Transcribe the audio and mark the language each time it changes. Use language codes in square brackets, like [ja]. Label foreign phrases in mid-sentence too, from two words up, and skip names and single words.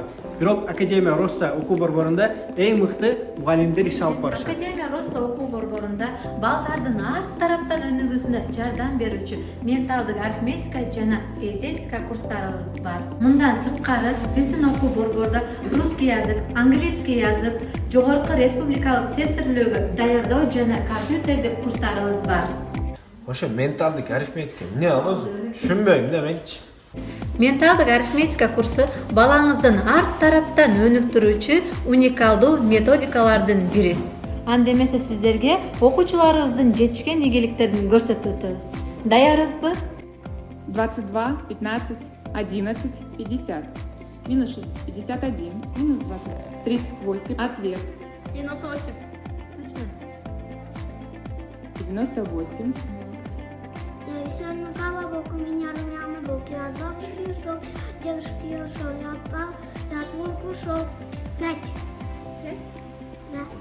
[ky] Бирок Академия Роста окуу борборунда эң мыкты мугалимдер иш алып барышат. Академия Роста окуу борборунда балдардын ар тараптан өнүгүүсүнө жардам берүүчү менталдык арифметика жана эйжентика курстарыбыз бар. Мындан сырткары биздин окуу борбордо [ru] русский язык, английский язык, [ky] жогорку республикалык тестирлөөгө даярдоо жана компьютердик курстарыбыз бар. Ошо менталдык арифметика эмне ал өзү? Түшүнбөйм да менчи. Менталдык арифметика курсу балаңыздын ар тараптан өнүктүрүүчү уникалдуу методикалардын бири. Анда эмесе сиздерге окуучуларыбыздын жетишкен ийгиликтерин көрсөтүп өтөбүз. Даярсызбы? [ru] 22, 15, 11, 50. Минус 6, 51, минус 20, 38, ответ. 98. Точно. 98. Сегодня колобок у меня румяный бок. Я два пришел, девушки ушел, я отпал, я от волк ушел. 5. 5? Да.